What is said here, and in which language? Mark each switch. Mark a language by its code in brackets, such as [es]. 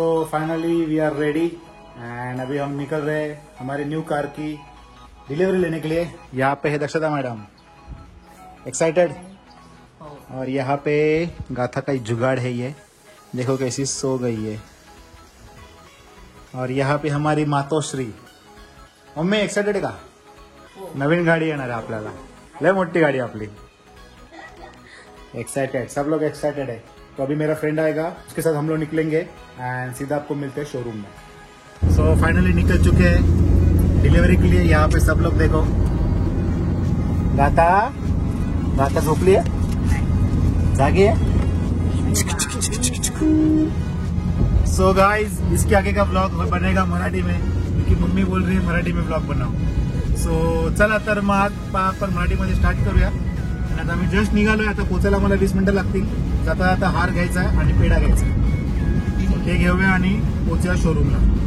[en] finally we are ready [hi] and अभी हम निकल रहे हैं हमारे न्यू कार की डिलीवरी लेने के लिए। यहाँ पे है दक्षता मैडम, एक्साइटेड। और यहाँ पे गाथा का जुगाड़ है, ये देखो कैसी सो गई है। और यहाँ पे हमारी मातोश्री। [mr] मम्मी एक्साइटेड का? नवीन गाडी येणार आहे आपल्याला, लय मोठी गाडी आपली। [hi] एक्साइटेड, सब लोग एक्साइटेड है। तो अभी मेरा फ्रेंड आएगा, उसके साथ हम लोग निकलेंगे एंड सीधा आपको मिलते हैं शोरूम में। फाइनली निकल चुके हैं डिलीवरी के लिए। यहाँ पे सब लोग देखो, गाता झोपली है, जागी है। गाइज इसके आगे का व्लॉग बनेगा मराठी में क्योंकि मम्मी बोल रही है मराठी में व्लॉग बनाओ। [mr] चला तर मग आपण मराठीमध्ये स्टार्ट करूया। आता आम्ही जस्ट निघालोय, आता पोचायला मला 20 मिनिटं लागतील। जाता जाता हार घ्यायचा आहे आणि पेढा घ्यायचा आहे, ते घेऊया आणि पोचूया शोरूमला।